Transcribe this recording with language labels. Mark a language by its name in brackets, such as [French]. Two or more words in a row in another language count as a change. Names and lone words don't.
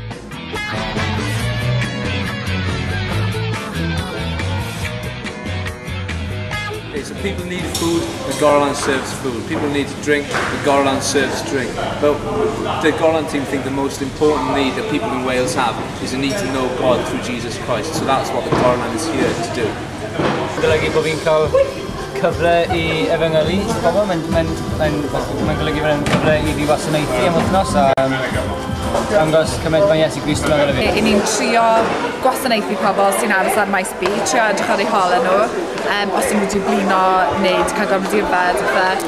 [English] So people need food, the Gorlan serves food. People need to drink, the Gorlan serves drink. But the Gorlan team think the most important need that people in Wales have is a need to know God through Jesus Christ. So that's what the Gorlan is here to do. [Welsh] Golygu bod fi'n cael cyfle I efengylu pobl, mae'n golygu bod yn cyfle I fi wasanaethu am wythnos a dangos cymaint mae Iesu Grist yn ymwneud fi. I ni'n trio gwasanaethu pobl sy'n aros ar maes B, trio edrych ar eu hola nhw, os ydyn nhw wedi blino neu cael gorfod i'r fed.